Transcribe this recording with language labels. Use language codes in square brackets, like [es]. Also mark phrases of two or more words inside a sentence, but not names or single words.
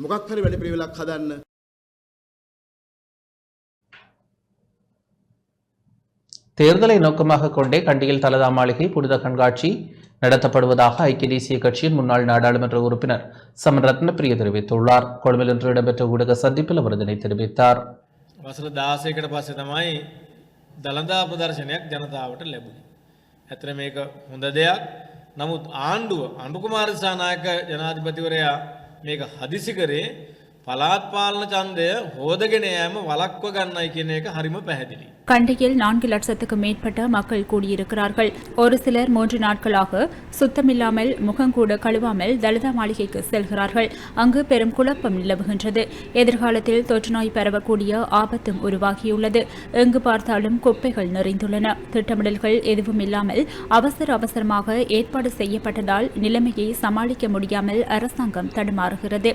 [ta] தேர்தலை நோக்கமாக கொண்டே கண்டியில் தலதா மாளிகை புனித கண்காட்சி நடத்தப்படுவதாக ஐக்கிய தேசிய கட்சியின் முன்னாள் நாடாளுமன்ற உறுப்பினர் சமன் ரத்னப்பிரிய தெரிவித்துள்ளார். கொழும்பில் இன்று இடம்பெற்ற ஊடக சந்திப்பில் அவர் இதனை தெரிவித்தார். [si] වසර 16කට පස්සේ තමයි දළදා ප්‍රදර්ශනයක් ජනතාවට ලැබුණේ. ඇත්තට මේක හොඳ දෙයක්. නමුත් අනුර කුමාර දිසානායක ජනාධිපතිවරයා මේක හදිසි කරේ පළාත් පාලන ඡන්දය හොදගෙන යෑම වළක්ව ගන්නයි කියන එක හරිම පැහැදිලි. [ta] கண்டியில் 4 லட்சத்துக்கும் மேற்பட்ட மக்கள் கூடியிருக்கிறார்கள். ஒரு சிலர் 3 நாட்களாக சுத்தமில்லாமல் முகங்கூட கழுவாமல் தலிதா மாளிகைக்கு செல்கிறார்கள். அங்கு பெரும் குழப்பம் நிலவுகின்றது. எதிர்காலத்தில் தொற்றுநோய் பரவக்கூடிய ஆபத்தும் உருவாகியுள்ளது. எங்கு பார்த்தாலும் குப்பைகள் நிறைந்துள்ளன. திட்டமிடல்கள் எதுவும் இல்லாமல் அவசரமாக ஏற்பாடு செய்யப்பட்டதால் நிலைமையை சமாளிக்க முடியாமல் அரசாங்கம் தடுமாறுகிறது.